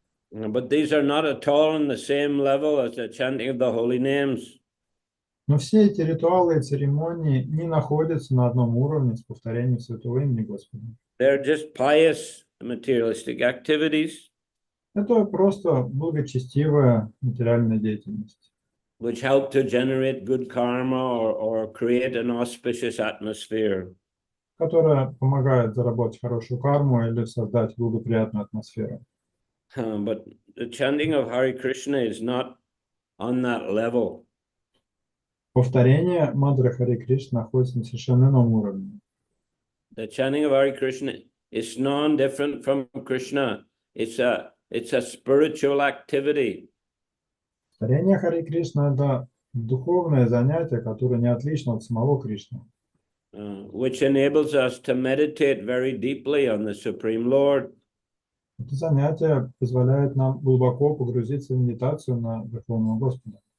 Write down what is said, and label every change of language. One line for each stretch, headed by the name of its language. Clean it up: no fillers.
English: But these are not at all on the same level as the chanting of the holy names.
Russian: Но все эти ритуалы и церемонии не находятся на одном уровне с повторением святого имени Господа.
English: They're just pious materialistic activities.
Russian: Это просто благочестивая материальная деятельность,
English: Which help to generate good karma or create an auspicious atmosphere.
Russian: которая помогает заработать хорошую карму или создать благоприятную атмосферу.
English: But the chanting of Hare Krishna is not on that level.
Russian: Повторение мантры Харе Кришна находится на совершенно ином уровне.
English: The chanting of Hare Krishna is non-different from Krishna. It's a spiritual activity.
Russian: Повторение Харе Кришна – это духовное занятие, которое не отлично от самого Кришны.
English: Which enables us to meditate very deeply on the Supreme Lord.
Russian: Это занятие позволяет нам глубоко погрузиться в медитацию на Верховного Господа.